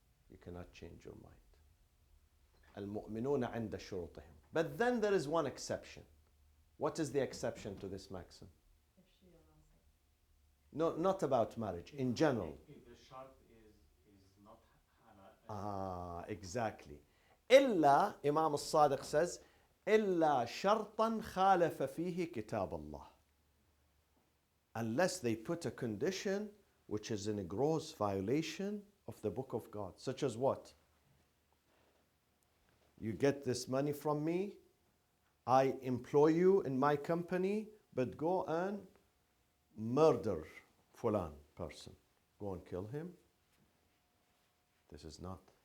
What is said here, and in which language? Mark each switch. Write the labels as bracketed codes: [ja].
[en] You cannot change your mind. [ar] المؤمنون عند شروطهم. [en] But then there is one exception. What is the exception to this maxim? if she allows it. No, not about marriage, in general. If the shart is not halal. Exactly. [ar] إلا, Imam al-Sadiq says, إلا شرطا خالف فيه كتاب الله. [en] Unless they put a condition which is in a gross violation of the book of God. Such as what? You get this money from me, I employ you in my company, but go and murder fulan person. Go and kill him. This is not.